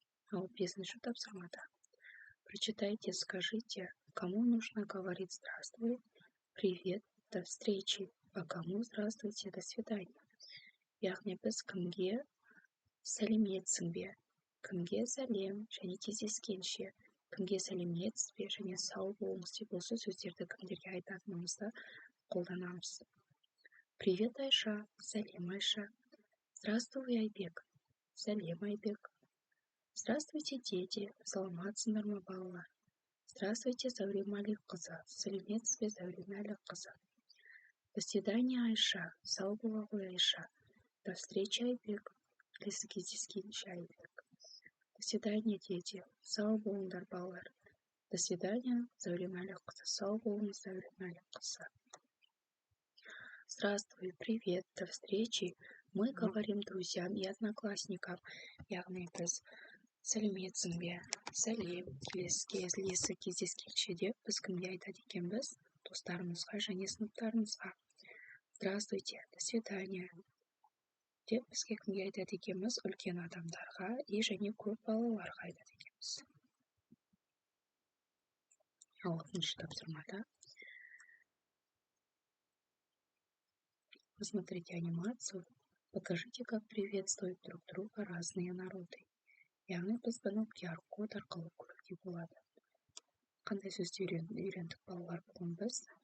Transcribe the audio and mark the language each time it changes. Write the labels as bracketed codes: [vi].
[kk] Ал бесінші тапсырмада [ru] прочитайте, скажите, кому нужно говорить здравствуй, привет, до встречи, а кому здравствуйте, до свидания. [kk] Яғни біз кімге сәлеметсің бе, кімге сәлем және кездескенше, кімге сәлеметсіз бе және сау болыңыз деп осы сөздерді кімдерге айтатынымызды қолданамыз. [ru] Привет, Айша. [kk] Сәлем, Айша. [ru] Здравствуй, Айбек. [kk] Сәлем, Айбек. [ru] Здравствуйте, дети. [kk] Саламатсыңдар ма, балалар? [ru] Здравствуйте, Зәуре Мәлікқызы. [kk] Сәлеметсіз бе, Зәуре Мәлікқызы? [ru] До свидания, Айша. [kk] Сау бола ғой, Айша. [ru] До встречи, Айбек. [kk] Келесі кездескенше, Айбек. [ru] До свидания, дети. [kk] Сау болыңдар, балалар. [ru] До свидания, Зәуре Мәлікқызы. [kk] Сау болыңыз, Зәуре Мәлікқызы. [ru] Здравствуй, привет, до встречи. Мы говорим друзьям и одноклассникам. [kk] Яғни біз сәлеметсің бе, сәлем, келесі кездескенше деп біз кімге айтады екенбіз? Достарымызға және сыныптарымызға. [ru] Здравствуйте, до свидания [kk] деп бізге кімге айтады екенбіз? Үлкен адамдарға және көп балаларға айтады екенбіз. Ал алтыншы тапсырмада [ru] посмотрите анимацию, покажите, как приветствуют друг друга разные народы. [kk] Яғни біз бұны QR-код арқылы көруге болады. Қандай сөзді үйрендік балалар бүгін біз?